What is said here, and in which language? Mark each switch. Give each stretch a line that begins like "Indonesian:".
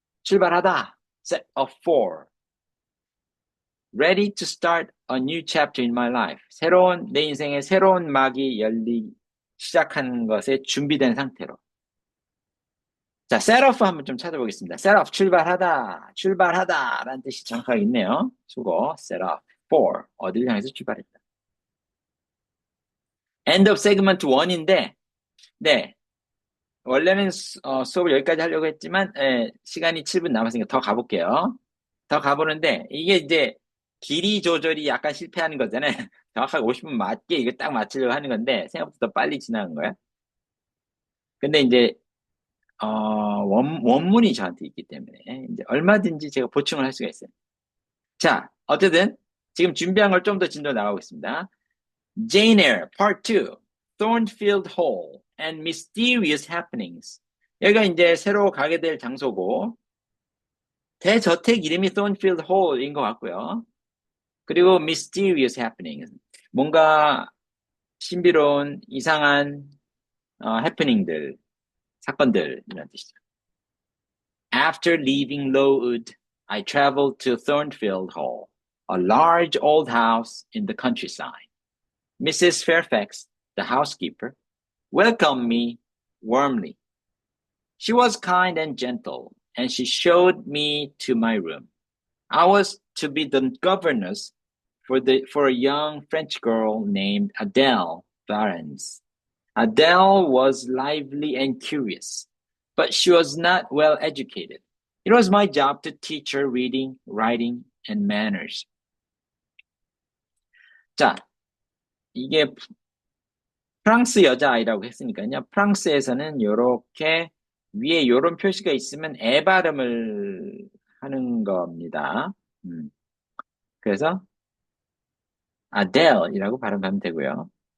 English: 출발하다, set off for. Ready to start a new chapter in my life.
Korean: 내 인생의 새로운 막이 시작하는 것에 준비된 상태로. 자, set off 한번 좀 찾아보겠습니다. set off, 출발하다 라는 뜻이 정확하게 있네요. 수고, set off, for, 어디를 향해서 출발했다.
English: end of segment
Korean: 1인데, 네, 원래는 수업을 여기까지 하려고 했지만 시간이 7분 남았으니까 더 가볼게요. 더 가보는데 이게 이제 길이 조절이 약간 실패하는 거잖아요. 정확하게 50분 맞게 이거 딱 맞추려고 하는 건데 생각보다 더 빨리 지나간 거야. 근데 이제 원문이 저한테 있기 때문에 이제 얼마든지 제가 보충을 할 수가 있어요. 자, 어쨌든 지금 준비한 걸 좀 더 진도 나가보겠습니다.
English: Jane Eyre Part 2, Thornfield Hall and Mysterious Happenings.
Korean: 여기가 이제 새로 가게 될 장소고 대저택 이름이 Thornfield Hall인 것 같고요.
English: 그리고 Mysterious Happenings.
Korean: 뭔가 신비로운 이상한 해프닝들, 사건들 이런 뜻이죠.
English: After leaving Lowood, I traveled to Thornfield Hall, a large old house in the countryside. Mrs. Fairfax, the housekeeper, welcomed me warmly. She was kind and gentle, and she showed me to my room. I was to be the governess for a young French girl named Adele Varens. Adele was lively and curious, but she was not well educated. It was my job to teach her reading, writing, and manners.
Korean: 자, 이게 프랑스 여자아이라고 했으니까요. 프랑스에서는 이렇게 위에 이런 표시가 있으면 애 발음을 하는 겁니다. 그래서 Adele이라고 발음하면 되고요.